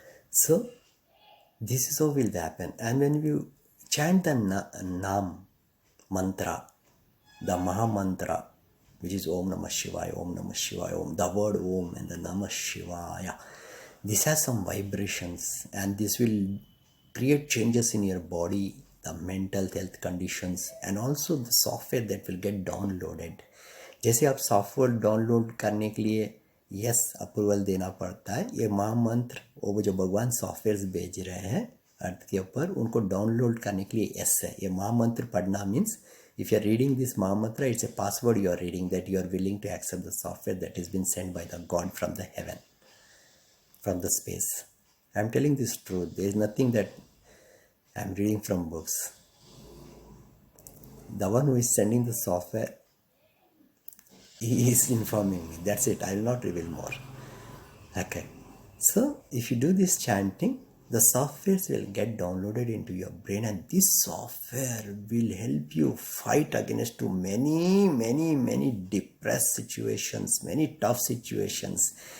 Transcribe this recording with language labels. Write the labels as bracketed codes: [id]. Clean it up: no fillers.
[en] So this is how will happen. And when you chant the Nam mantra, the Maha mantra, which is Om Namah Shivaya, Om Namah Shivaya, Om, the word Om and the Namah Shivaya, this has some vibrations, and this will create changes in your body, the mental health conditions, and also the software that will get downloaded. [hi] जैसे आप software download करने के लिए yes approval देना पड़ता है, ये महामंत्र वो जो भगवान सॉफ्टवेयर भेज रहे हैं अर्थ के ऊपर, उनको डाउनलोड करने के लिए यस है। ये महामंत्र पढ़ना means [en] if you are reading this Mahamantra, it's a password you are reading, that you are willing to accept the software that has been sent by the God from the heaven, from the space. I am telling this truth. There is nothing that I am reading from books. The one who is sending the software, he is informing me. That's it. I will not reveal more. Okay. So if you do this chanting, the softwares will get downloaded into your brain, and this software will help you fight against too many depressed situations, many tough situations.